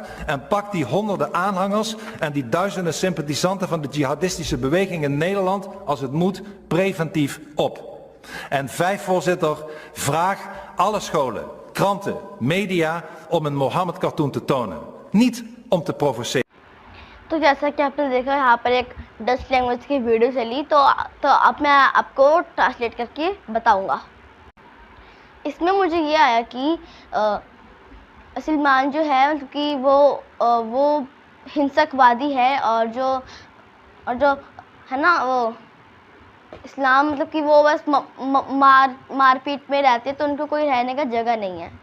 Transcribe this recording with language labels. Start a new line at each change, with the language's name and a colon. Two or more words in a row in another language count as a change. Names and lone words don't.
Dutch: En pak die honderden aanhangers en die duizenden sympathisanten van de jihadistische beweging in Nederland, als het moet, preventief op. En 5, voorzitter, vraag alle scholen, kranten, media om een Mohammed-cartoon te tonen. Niet om te provoceren.
Hindi: तो जैसा कि आपने देखा यहाँ पर एक
English: Dutch language
Hindi: की वीडियो चली, तो अब मैं आपको ट्रांसलेट करके बताऊँगा। इसमें मुझे ये आया कि सलमान जो है मतलब कि वो हिंसकवादी है, और जो है ना वो इस्लाम मतलब कि वो बस मारपीट में रहते, तो उनको कोई रहने का जगह नहीं है।